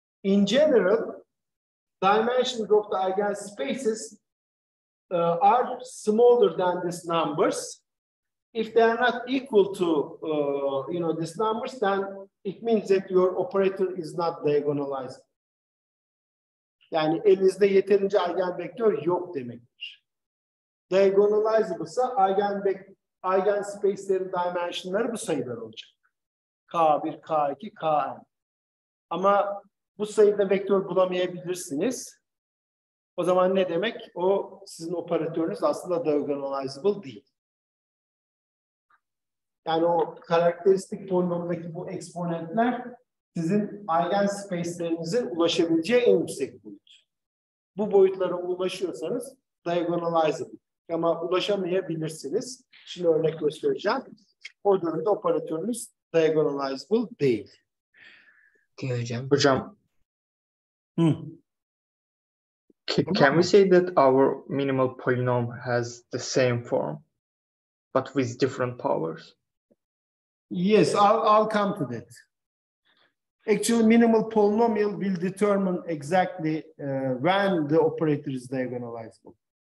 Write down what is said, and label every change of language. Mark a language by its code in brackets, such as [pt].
[en] In general, dimensions of the eigenspaces are smaller than these numbers. If they are not equal to these numbers, then it means that your operator is not diagonalizable. [tr] Yani elinizde yeterince eigenvektör yok demektir. Diagonalizable ise eigenspace'lerin dimensionları bu sayılar olacak. K1, K2, Kn. Ama bu sayıda vektör bulamayabilirsiniz. O zaman ne demek? O sizin operatörünüz aslında diagonalizable değil. Yani o karakteristik polinomdaki bu eksponentler sizin eigenspace'lerinize ulaşabileceği en yüksek boyut. Bu boyutlara ulaşıyorsanız diagonalizable. Ama ulaşamayabilirsiniz. Şimdi örnek göstereceğim. O durumda operatörünüz diagonalizable değil. Okay, hocam. [en] Hocam, can we say that our minimal polynomial has the same form, but with different powers? Yes, I'll come to that. Actually, minimal polynomial will determine exactly when the operator is diagonalizable.